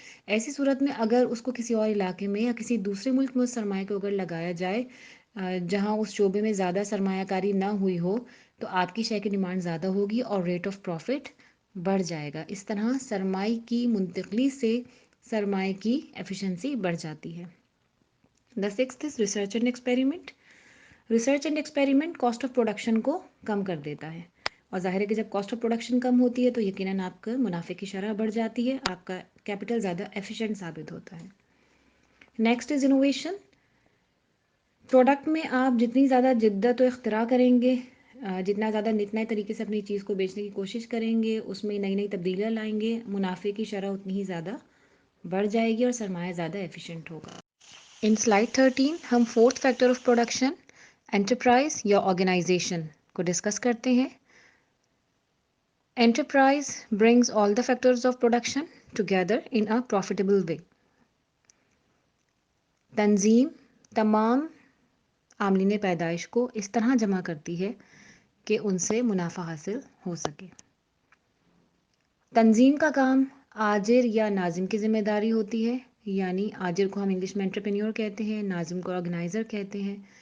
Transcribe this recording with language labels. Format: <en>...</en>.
<ur>ایسی صورت میں اگر اس کو کسی اور علاقے میں یا کسی دوسرے ملک میں اس سرمایہ کو اگر لگایا جائے جہاں اس شعبے میں زیادہ سرمایہ کاری نہ ہوئی ہو، تو آپ کی شے کی ڈیمانڈ زیادہ ہوگی اور</ur> <en>rate of profit</en> <ur>بڑھ جائے گا. اس طرح سرمایہ کی منتقلی سے سرمایہ کی ایفیشنسی بڑھ جاتی ہے.</ur> <en>The sixth is research and experiment.</en> <ur>Research and experiment cost of production کو کم کر دیتا ہے، اور ظاہر ہے کہ جب کاسٹ آف پروڈکشن کم ہوتی ہے تو یقیناً آپ کا منافع کی شرح بڑھ جاتی ہے، آپ کا کیپٹل زیادہ ایفیشینٹ ثابت ہوتا ہے.</ur> <en>Next is innovation.</en> <ur>پروڈکٹ میں آپ جتنی زیادہ جدت و اختراع کریں گے، جتنا زیادہ نئے طریقے سے اپنی چیز کو بیچنے کی کوشش کریں گے، اس میں نئی نئی تبدیلیاں لائیں گے، منافع کی شرح اتنی ہی زیادہ بڑھ جائے گی اور سرمایہ زیادہ ایفیشینٹ ہوگا.</ur> <en>in slide 13 ہم fourth factor of production enterprise یا organization</en> <ur>کو ڈسکس کرتے ہیں.</ur> <en>Enterprise brings all the factors of production together in a profitable way.</en> <ur>تنظیم تمام عاملین پیدائش کو اس طرح جمع کرتی ہے کہ ان سے منافع حاصل ہو سکے. تنظیم کا کام آجر یا ناظم کی ذمہ داری ہوتی ہے، یعنی آجر کو ہم انگلش میں انٹرپرینیور کہتے ہیں، ناظم کو آرگنائزر کہتے ہیں.</ur>